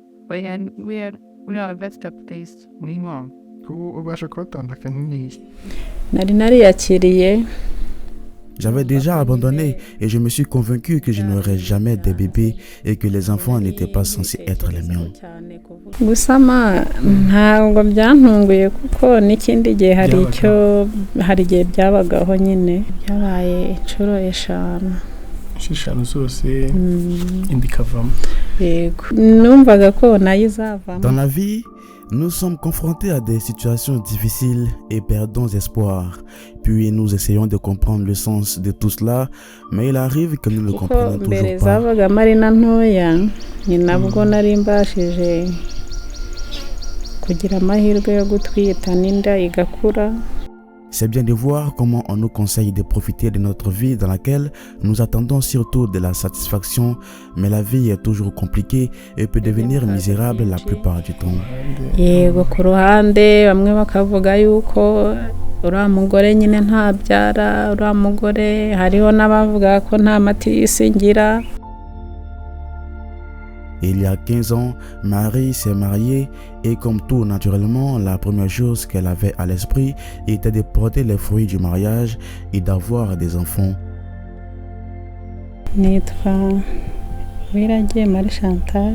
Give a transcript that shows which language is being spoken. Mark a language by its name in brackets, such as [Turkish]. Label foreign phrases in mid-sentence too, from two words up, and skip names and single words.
[Kinyarwanda] ubasha kubatandukanya n'iki? nari nariyakiriye [French] J'avais déjà abandonné et je me suis convaincu que je n'aurais jamais des bébés et que les enfants n'étaient pas censés être les miens. [Kinyarwanda] gusama ntabwo byantunguye kuko n'ikindi gihe hari igihe byabagaho nyine byabaye inshuro eshanu Eshanu zose indi ikavamo. yego numvaga ko nayo izavamo. [French] Dans la vie, nous sommes confrontés à des situations difficiles et perdons espoir. Puis nous essayons de comprendre le sens de tout cela, mais il arrive que nous ne comprenons [Kinyarwanda] mbere [French] toujours pas. [Kinyarwanda] zavagamo ari na ntoya ni nabwo nari mbashije kugira amahirwe yo gutwita n'inda igakura. [French] C'est bien de voir comment on nous conseille de profiter de notre vie dans laquelle nous attendons surtout de la satisfaction, mais la vie est toujours compliquée et peut devenir misérable la plupart du temps. [Kinyarwanda] yego ku ruhande bamwe bakavuga yuko uriya mugore nyine ntabyara, uriya mugore hariho n'abavuga ko nta matisi ngira. [French] Il y a 15 ans, Marie s'est mariée et comme tout naturellement, la première chose qu'elle avait à l'esprit était de porter les fruits du mariage et d'avoir des enfants. [Kinyarwanda] nitwa Uwiragiye Marie Chantal.